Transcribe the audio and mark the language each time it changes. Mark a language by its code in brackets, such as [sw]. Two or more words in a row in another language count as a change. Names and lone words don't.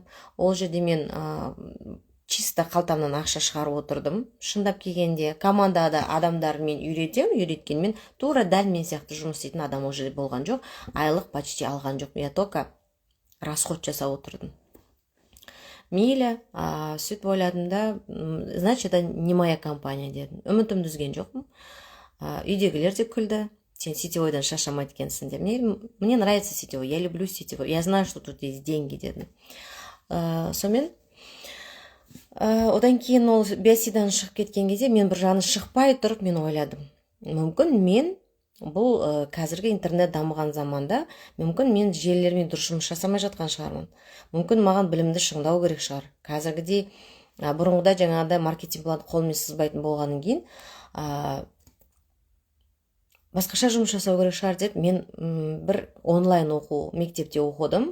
[kk] Ол жерде мен чисто қалтамнан ақша шығарып отырдым. Шындап келгенде командада адамдармен үйреткенмен тура дәл мен сияқты жұмыс істейтін адам ол жерде болған жоқ. Айлық почти алған жоқ. [ru] Я только расход [kk] жасап отырдым. Мейлі, сөйтіп ойладым да, [ru] значит, это не моя компания дедім. [kk] Үмітімді үзген жоқпын. Үйдегілер де күлді. Сен сетевойдан шаршамайды екенсің деп. [ru] Мне нравится сетевой, я люблю сетевой. Я знаю, что тут есть деньги дедім. [kk] Сонымен, одан кейін ол BSC-дан шығып кеткен кезде мен бір жаны шықпай тұрып мен ойладым. Мүмкін мен бұл қазіргі интернет дамыған заманда, мүмкін мен желілермен дұрыс жұмыс жасамай жатқан шығармын. Мүмкін маған білімді шыңдау керек шығар. Қазіргідей бұрынғыда жаңағыда маркетинг планды қолмен сызбайтын болғаннан кейін басқаша жұмыс жасау керек шығар деп мен бір онлайн оқу мектепте оқыдым.